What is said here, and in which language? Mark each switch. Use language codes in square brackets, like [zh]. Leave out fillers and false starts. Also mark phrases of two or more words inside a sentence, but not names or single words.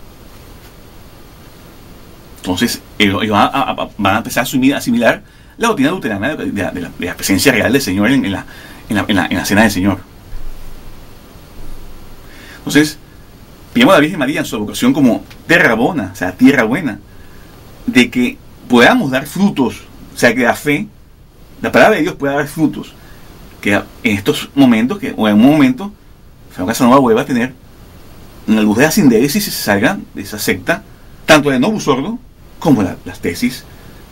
[es] Entonces ellos van a empezar a asimilar la doctrina luterana de la presencia real del Señor en la cena del Señor. Entonces pidamos a la Virgen María en su vocación como [la] terra bona, [es] o sea, tierra buena, de que podamos dar frutos, o sea, que la fe, la palabra de Dios pueda dar frutos, que en estos momentos, o en un momento, Fernando Casanova vuelva a tener una luz de la sindéresis y se salga de esa secta, tanto de Novus Ordo como las tesis luteranas.